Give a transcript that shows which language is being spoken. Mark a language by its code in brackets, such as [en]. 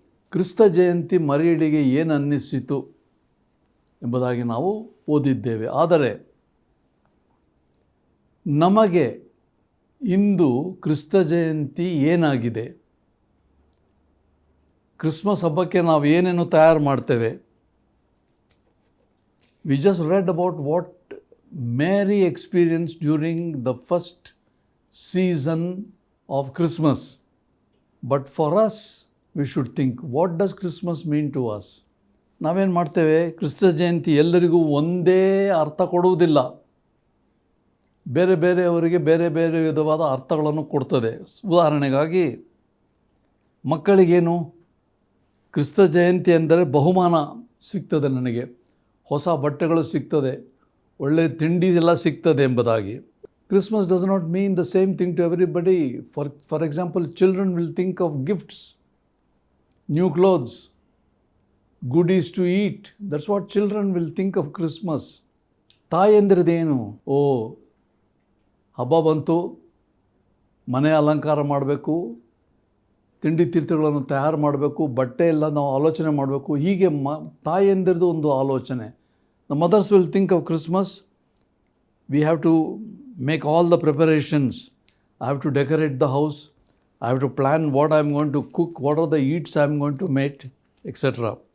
[kn] ಕ್ರಿಸ್ತ ಜಯಂತಿ ಮರಿಯಳಿಗೆ ಏನು ಅನ್ನಿಸಿತು ಎಂಬುದಾಗಿ ನಾವು ಓದಿದ್ದೇವೆ. ಆದರೆ ನಮಗೆ ಇಂದು ಕ್ರಿಸ್ತ ಜಯಂತಿ ಏನಾಗಿದೆ? ಕ್ರಿಸ್ಮಸ್ ಹಬ್ಬಕ್ಕೆ ನಾವು ಏನೇನು ತಯಾರು ಮಾಡ್ತೇವೆ? [en] We just read about what Mary experienced during the first season of Christmas. But for us, we should think, what does Christmas mean to us? [kn] ನಾವೇನು ಮಾಡ್ತೇವೆ? ಕ್ರಿಸ್ತ ಜಯಂತಿ ಎಲ್ಲರಿಗೂ ಒಂದೇ ಅರ್ಥ ಕೊಡುವುದಿಲ್ಲ. ಬೇರೆ ಬೇರೆಯವರಿಗೆ ಬೇರೆ ಬೇರೆ ವಿಧವಾದ ಅರ್ಥಗಳನ್ನು ಕೊಡ್ತದೆ. ಉದಾಹರಣೆಗಾಗಿ, ಮಕ್ಕಳಿಗೇನು, ಕ್ರಿಸ್ತ ಜಯಂತಿ ಎಂದರೆ ಬಹುಮಾನ ಸಿಗ್ತದೆ, ನನಗೆ ಹೊಸ ಬಟ್ಟೆಗಳು ಸಿಗ್ತದೆ, ಒಳ್ಳೆಯ ತಿಂಡಿ ಎಲ್ಲ ಸಿಗ್ತದೆ ಎಂಬುದಾಗಿ. [en] Christmas does not mean the same thing to everybody. For example, children will think of gifts, new clothes, goodies to eat. That's what children will think of Christmas. [kn] ತಾಯಂದಿರದೇನು? ಓ, ಹಬ್ಬ ಬಂತು, ಮನೆ ಅಲಂಕಾರ ಮಾಡಬೇಕು, ತಿಂಡಿ ತೀರ್ಥಗಳನ್ನು ತಯಾರು ಮಾಡಬೇಕು, ಬಟ್ಟೆ ಎಲ್ಲ ನಾವು ಆಲೋಚನೆ ಮಾಡಬೇಕು. ಹೀಗೆ ತಾಯಂದಿರದು ಒಂದು ಆಲೋಚನೆ. [en] The mothers will think of Christmas. We have to make all the preparations. I have to decorate the house. I have to plan what I am going to cook, what are the eats I am going to make, etc.